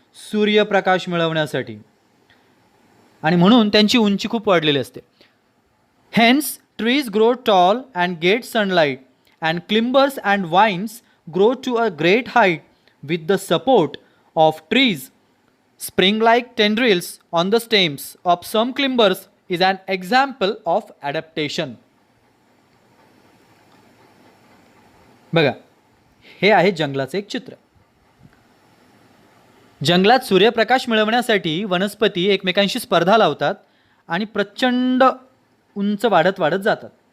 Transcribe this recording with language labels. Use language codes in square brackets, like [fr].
[mr] सूर्यप्रकाश मिळवण्यासाठी. आणि म्हणून त्यांची उंची खूप वाढलेली असते. [en] Hence trees grow tall and get sunlight and climbers and vines grow to a great height with the support of trees. Spring-like tendrils on the stems of some climbers is an example of adaptation. [mr] बघा, हे आहे जंगलाचे एक चित्र. जंगलात सूर्यप्रकाश मिळवण्यासाठी वनस्पती एकमेकांशी स्पर्धा लावतात आणि प्रचंड उंच वाढत जातात.